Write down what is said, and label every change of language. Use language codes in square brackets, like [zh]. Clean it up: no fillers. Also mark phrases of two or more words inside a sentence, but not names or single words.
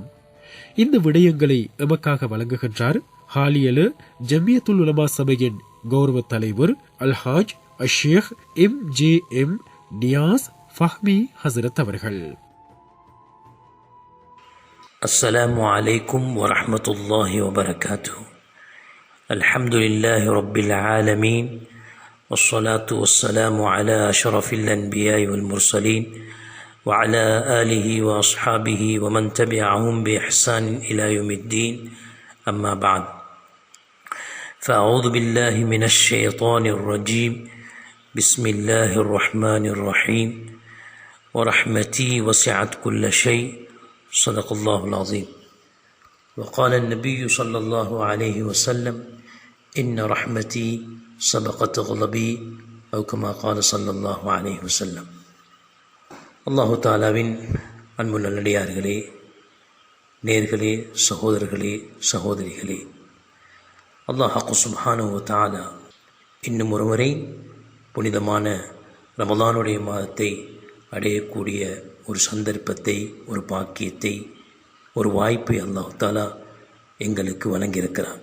[ta] இந்த விடயங்களை எமக்காக வழங்குகின்றார் ஹாலியல ஜமியத்துல் உலமா சபையின் கௌரவ தலைவர் அல்ஹாஜ் அஷேக் MJM நியாஸ் ஃபஹ்மி ஹசரத் அவர்கள். [ar] السلام عليكم ورحمة الله وبركاته. الحمد لله رب العالمين. والصلاة والسلام على أشرف الأنبياء والمرسلين وعلى آله وأصحابه ومن تبعهم بإحسان إلى يوم الدين. أما بعد، فأعوذ بالله من الشيطان الرجيم. بسم الله الرحمن الرحيم. ورحمتي وسعت كل شيء. صدق الله العظيم. وقال النبي صلى الله عليه وسلم: إن رحمتي سبقت غضبي أو كما قال صلى الله عليه وسلم. [ta] அல்லாஹு தாலாவின் அன்புள்ள நல்லடியார்களே, நேர்களே, சகோதரர்களே, சகோதரிகளே, அல்லாஹ் [ar] سبحانه وتعالى [ta] இன்னும் ஒருமுறை புனிதமான ரமலானுடைய மாதத்தை அடையக்கூடிய ஒரு சந்தர்ப்பத்தை, ஒரு பாக்கியத்தை, ஒரு வாய்ப்பை அல்லாஹு தாலா எங்களுக்கு வழங்கியிருக்கிறான்.